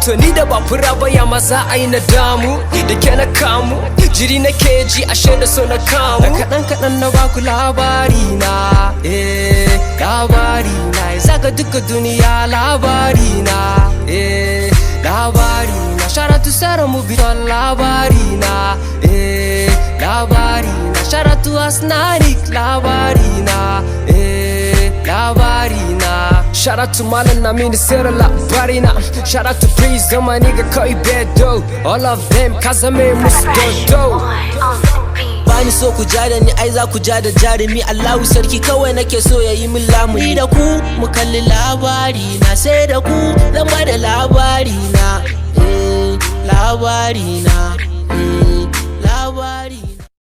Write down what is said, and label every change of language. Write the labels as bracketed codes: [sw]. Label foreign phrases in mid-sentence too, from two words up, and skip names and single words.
[ha] To ni da ba fura ba ya ma za a yi na damu. Da ke na kamu. Jiri nake ji ashe da so na kamu. Da kaɗan kaɗan na baku labari na. Eh, labari na. Ya zaga duka duniya labari na. Eh, labari na. [en] Shout out to Sarah Moviton [ha] labari na. Eh, labari na. [en] Shout out to Asnanik [ha] labari na. Eh, labari na. [en] Shout out to Malam Namini Sarah [ha] labari na. [en] Shout out to Prince Zama nigga Koi Bedo. All of them [ha] kazame musu dodo. Bani so ku ja da ni, ai za ku ja da jarumi. Allahu sarki kawai nake so ya yi min lamuni. Ni da ku mu kalli labari na, sai da ku zan ba da labari na. Eh, labari na. Eh, labari na.